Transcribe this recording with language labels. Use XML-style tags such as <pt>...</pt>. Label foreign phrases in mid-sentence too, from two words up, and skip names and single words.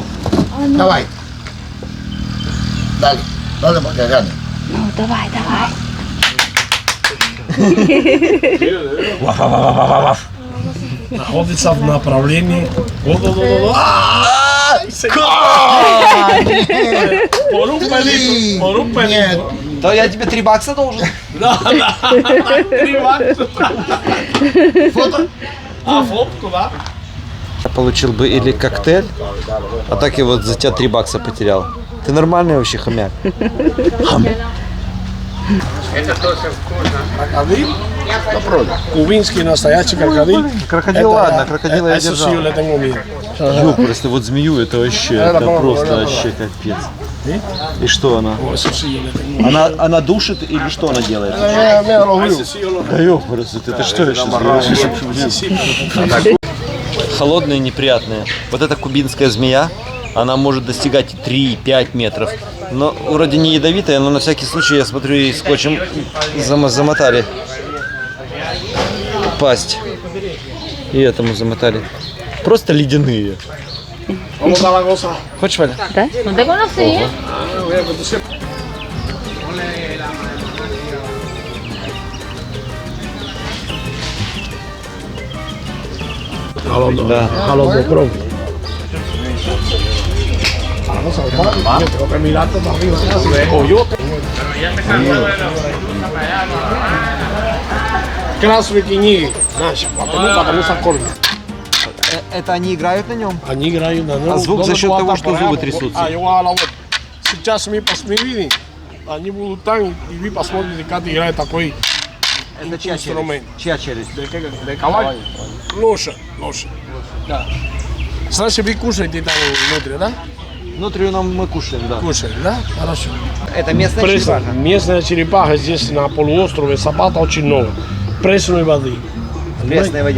<ru>Давай. Дали, пока рядом. Ну, давай. Находится в направлении.</ru> <es>Por un pelito, por un pelito.</es> <ru>То я тебе 3 бакса должен. Да, да. 3 бакса. Фото? А, фотку, да? Я получил бы или коктейль, а так я вот за тебя 3 бакса потерял. Ты нормальный вообще хомяк. Это тоже вкусно. Крокодил? Попробуй. Кубинский настоящий крокодил. Крокодил, ладно, крокодила я держал.</ru> <es>Eso sí yo le tengo miedo.</es> <ru>Просто вот змею это вообще, это просто вообще капец. И что она?</ru> <es>Eso sí yo le tengo miedo.</es> <ru>Она душит или что она делает?</ru> <es>Eso sí yo lo</es> <ru>Да ёпрст, это что я сейчас? Холодные, неприятные. Вот эта кубинская змея, она может достигать 3-5 метров. Но вроде не ядовитая, но на всякий случай, я смотрю, и скотчем замотали пасть. И этому замотали. Просто ледяные. Хочешь, Валя? Да?</ru> <es>No te conocí.</es> <ru>Да. Холодный кровь.</ru> <es>Vamos a ver, yo tengo que mirarte para arriba. Coyote.</es> <ru>Красные книги, знаешь, потому что кормят. Это они играют на нем? Они играют на нем. А звук за счет того, что зубы трясутся. А,</ru> <es>yo voy a la vuelta.</es> <ru>Сейчас мы видим, они будут там, и вы посмотрите, как играет такой инструмент. Чья челюсть?</ru> <es>De caballo.</es> <ru>Лошадь. Да. Значит, вы кушаете там внутри, да? Внутрь мы кушаем, да. Кушаете, да? Хорошо. Это местная черепаха? Местная черепаха здесь на полуострове Сапата очень много. Пресной воды. В пресной воде</ru>